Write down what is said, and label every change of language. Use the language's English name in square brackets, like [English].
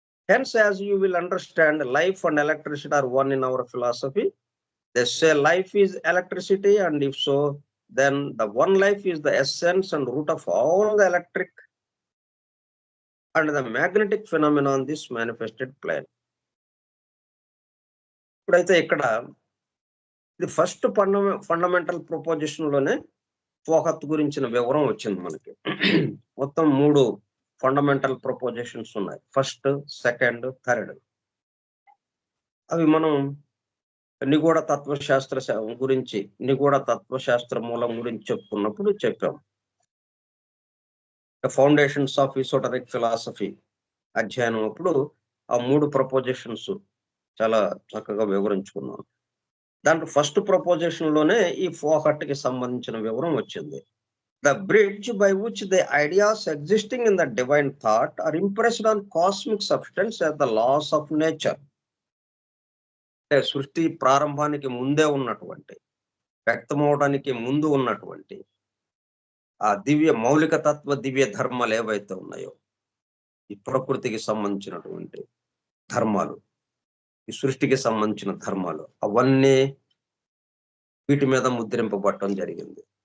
[English] Hence, as you will understand, life and electricity are one in our philosophy. They say life is electricity, and if so, then the one life is the essence and root of all the electric and the magnetic phenomena on this manifested plane. [Telugu] ఇప్పుడైతే ఇక్కడ ఇది first fundamental preposition లోనే ఫోహత్ గురించిన వివరం వచ్చింది మనకి. మొత్తం 3 fundamental prepositions ఉన్నాయి. [English] First, second, third. [Telugu] అవి మనం నిగూఢ తత్వశాస్త్ర గురించి, నిగూఢ తత్వశాస్త్ర మూలం గురించి చెప్పుకున్నప్పుడు చెప్పాం. ఫౌండేషన్స్ ఆఫ్ ఈసోటరిక్ ఫిలాసఫీ అధ్యయనం అప్పుడు ఆ 3 ప్రపోజిషన్స్ చాలా చక్కగా వివరించుకున్నాం. దాంట్లో ఫస్ట్ ప్రపోజిషన్ లోనే ఈ ఫోహట్ కి సంబంధించిన వివరం వచ్చింది. [English] The bridge by which the ideas existing in the divine thought are impressed on cosmic substance as the laws of nature. [Telugu] సృష్టి ప్రారంభానికి ముందే ఉన్నటువంటి, వ్యక్తమవడానికి ముందు ఉన్నటువంటి ఆ మౌలిక తత్వ దివ్య ధర్మాలు ఏవైతే ఉన్నాయో, ఈ ప్రకృతికి సంబంధించినటువంటి ధర్మాలు, ఈ సృష్టికి సంబంధించిన ధర్మాలు, అవన్నీ వీటి మీద ముద్రింపబడటం జరిగింది.